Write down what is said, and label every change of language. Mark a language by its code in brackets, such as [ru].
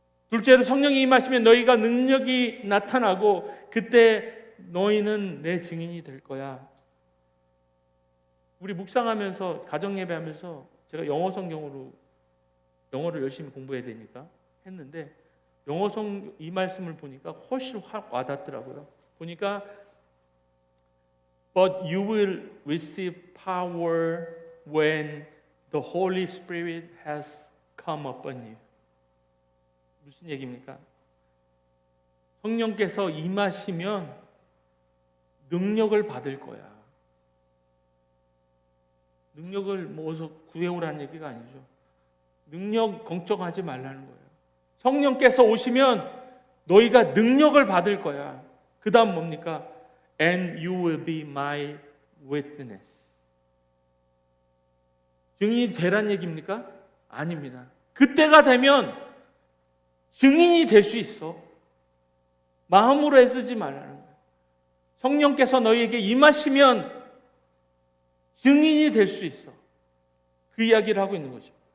[ko] 둘째로 성령이 임하시면 너희가 능력이 나타나고 그때 너희는 내 증인이 될 거야. 우리 묵상하면서 가정예배하면서 제가 영어 성경으로 영어를 열심히 공부해야 되니까 했는데 영어 이 말씀을 보니까 훨씬 확 와닿더라고요. [en] 보니까 But you will receive power when the Holy Spirit has come upon you. [ko] 무슨 얘기입니까? 성령께서 임하시면 능력을 받을 거야. 능력을 뭐 어디서 구해오라는 얘기가 아니죠. 능력 걱정하지 말라는 거예요. 성령께서 오시면 너희가 능력을 받을 거야. 그 다음 뭡니까? [en] And you will be my witness. [ko] 증인이 되란 얘기입니까? 아닙니다. 그때가 되면 증인이 될 수 있어. 마음으로 애쓰지 말라는 거예요. 성령께서 너희에게 임하시면 증인이 될 수 있어. 그 이야기를 하고 있는 거죠.